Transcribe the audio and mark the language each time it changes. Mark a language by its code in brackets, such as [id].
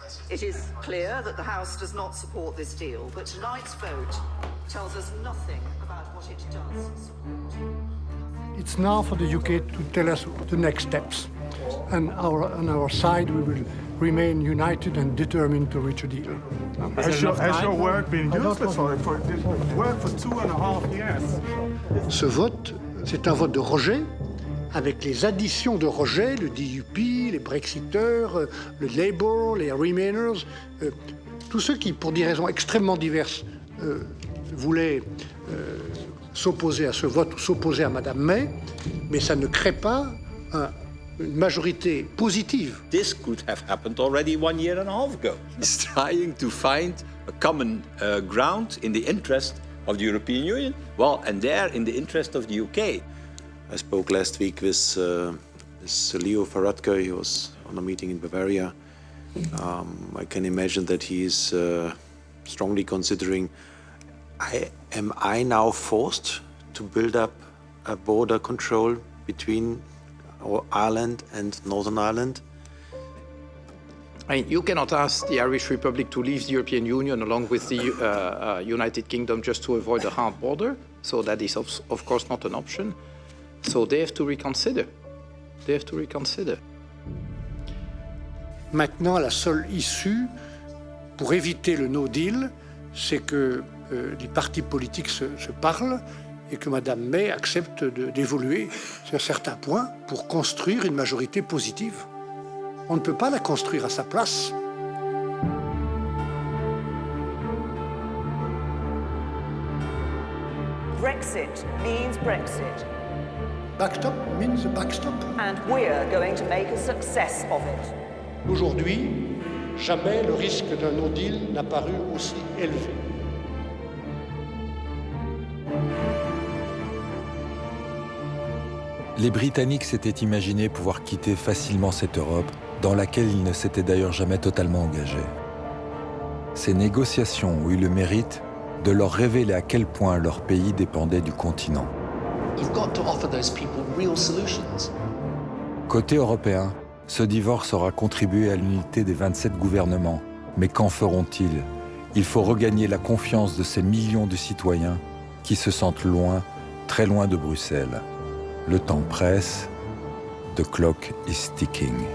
[en] It is clear that the House does not support this deal, but tonight's vote tells us nothing about what it does. It's now for the UK to tell us the next steps. And on our side, we will remain united and determined to reach a deal. Has your work been useless for it? It's worked for 2.5 years. [fr] Ce vote, c'est un vote de rejet, avec les additions de rejet, le DUP, les Brexiteurs, le Labour, les Remainers, tous ceux qui, pour des raisons extrêmement diverses, voulaient s'opposer à ce vote ou s'opposer à Madame May, mais ça ne crée pas une majorité positive. [en] This could have happened already 1.5 years ago. It's trying to find a common ground in the interest of the European Union, well, and there in the interest of the UK. I spoke last week with Leo Varadkar. He was on a meeting in Bavaria. I can imagine that he is strongly considering, am I now forced to build up a border control between or Ireland and Northern Ireland? I mean, you cannot ask the Irish Republic to leave the European Union along with the United Kingdom just to avoid a hard border. So that is, of course, not an option. So they have to reconsider. They have to reconsider. [fr] Maintenant, la seule issue pour éviter le no deal, c'est que les partis politiques se parlent et que Mme May accepte d'évoluer sur certains points pour construire une majorité positive. On ne peut pas la construire à sa place. [en] Brexit means Brexit. Backstop means a backstop. And we're going to make a success of it. [fr] Aujourd'hui, jamais le risque d'un no deal n'a paru aussi élevé. Les Britanniques s'étaient imaginés pouvoir quitter facilement cette Europe, dans laquelle ils ne s'étaient d'ailleurs jamais totalement engagés. Ces négociations ont eu le mérite de leur révéler à quel point leur pays dépendait du continent. [en] You've got to offer those people real solutions. [fr] Côté européen, ce divorce aura contribué à l'unité des 27 gouvernements. Mais qu'en feront-ils? Il faut regagner la confiance de ces millions de citoyens qui se sentent loin, très loin de Bruxelles. Le temps presse, [en] the clock is ticking.